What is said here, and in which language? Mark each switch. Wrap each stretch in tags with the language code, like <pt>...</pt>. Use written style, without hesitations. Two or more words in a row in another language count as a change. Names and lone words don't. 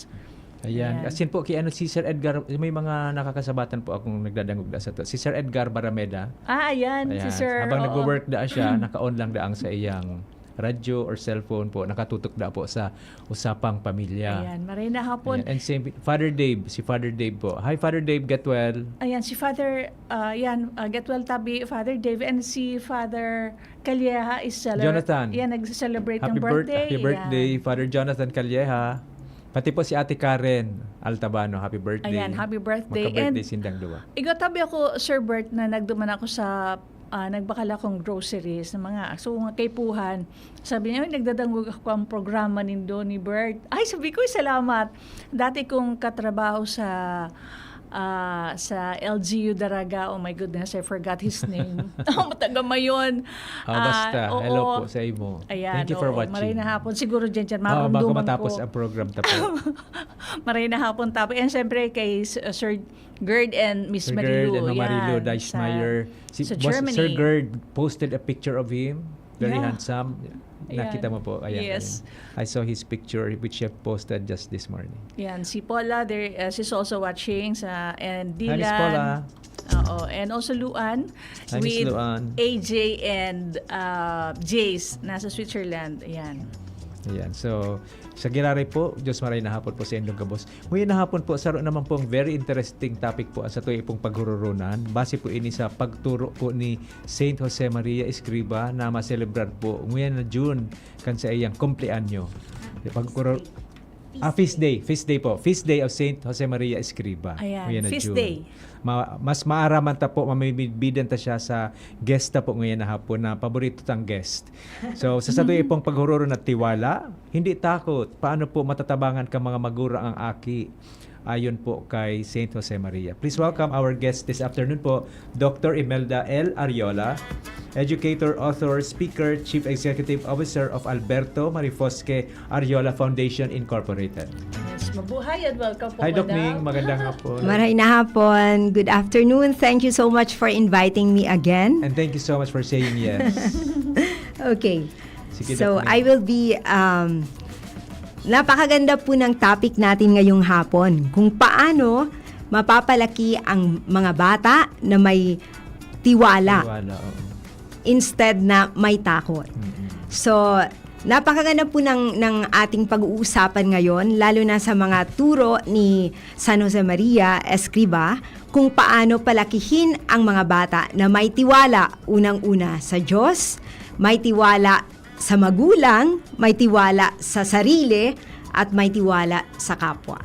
<bik>Ayan. As in po, kay si Sir Edgar, may mga nakakasabatan po akong nagdadangog da sa to. Si Sir Edgar Barameda. Ayan, si Sir.</bik> <tl>Habang oo.</tl> <bik>nag-work da siya, naka-on lang daang sa iyang radyo or cellphone po, nakatutok da po sa Usapang Pamilya. Ayan, maray na hapon. Ayan.</bik> <en>And same, Father Dave, si Father Dave po. Hi, Father Dave, get well.</en> <bik>Ayan, si Father,</bik> <en>get well</en> <bik>tabi, Father Dave, and si Father Calieja is</bik> <en>Jonathan.</en> <tl>Yan, nag-celebrate ng</tl> <en>Happy birthday. Happy birthday,</en> <bik>Ayan.</bik> <tl>Father Jonathan Calieja. Pati po si Ate Karen Altabano,</tl> <en>happy birthday.</en> <bik>Ayan,</bik> <en>happy birthday.</en> <bik>Magka-birthday</bik> <en>And</en> <bik>sindang duwa. igatabi ako, Sir Bert, na nagduman ako sa nagbakal akong groceries na mga so kay Puhan.</bik> <tl>Sabi niya, nagdadangog ako ang programa ni Bert. Ay, sabi ko, salamat. Dati kong katrabaho sa LGU Daraga.</tl> <en>Oh my goodness, I forgot his name.</en> <bik>Mataga mayon. Basta, hello po sa imo. Ayan,</bik> <en>Thank you for watching.</en> <bik>Maray na hapon. Siguro dyan,</bik> <tl>Baka</tl> <bik>marunduman</bik> <tl>matapos ko.</tl> <bik>ang program tapo. Maray na hapon tapo.</bik> <en>And siyempre kay Sir Gerd and Miss Sir Marilu. Gerd and Marilu Yan, Deichmeyer.</en> <tl>sa Germany.</tl> <en>Sir Gerd posted a picture of him. Very Yeah. handsome.</en> <bik>Nakita mo po. Ayan,</bik> <en>Yes.</en> <bik>ayan.</bik> <en>I saw his picture which he posted just this morning. Yan, si Paula, there, she's also watching, and Dylan. Hi, Miss Paula. Oo, and also Luan Hi, Miss with Luan.</en> <tl>AJ and Jace, nasa Switzerland. Ayan.</tl> <bik>Ayan.</bik> <en>So,</en> <bik>sa Giraray po, Diyos maray na hapon po sa Indong Gabos. Ngayon na hapon po, saro naman po ang</bik> <en>very interesting topic</en> <bik>po sa tuwi pong paghururunan. Base po ini sa pagturo po ni Saint Jose Maria Escriba na ma-celebrar po ngayon na June kan sa iyang kumpleanyo.</bik> <en>Feast day po. Feast day of Saint Jose Maria Escriba.</en> <bik>Ayan, Ngayon na</bik> <en>feast June. day.</en> <bik>Mas maaraman ta po, mamibigbidan ta siya sa guest ta po ngayon na hapon na paborito tang guest. So, sa satuloy pong paghururo na tiwala,</bik> <tl>hindi takot.</tl> <bik>Paano po matatabangan ka mga magura ang aki? Ayon po kay Saint Jose Maria.</bik> <en>Please welcome our guest this afternoon po, Dr. Imelda L. Ariola, educator, author, speaker, Chief Executive Officer of Alberto Marifosque Ariola Foundation Incorporated.</en> <tl>Yes, mabuhay at welcome po,</tl> <en>Hi, Doc Madam.</en> <tl>Ning. Magandang hapon.</tl> <bik>Maray na hapon.</bik> <en>Good afternoon. Thank you so much for inviting me again. And thank you so much for saying yes. Okay.</en> <tl>Sige,</tl> <en>So, Doc Ning. I will be</en> <tl>napakaganda po ng topic natin ngayong hapon. Kung paano mapapalaki ang mga bata na may tiwala Tiwala, oo. instead na may takot. So, napakaganda po ng ating pag-uusapan ngayon, lalo na sa mga turo ni San Jose Maria Escriba, kung paano palakihin ang mga bata na may tiwala unang-una sa Diyos, may tiwala sa magulang, may tiwala sa sarili, at may tiwala sa kapwa.</tl>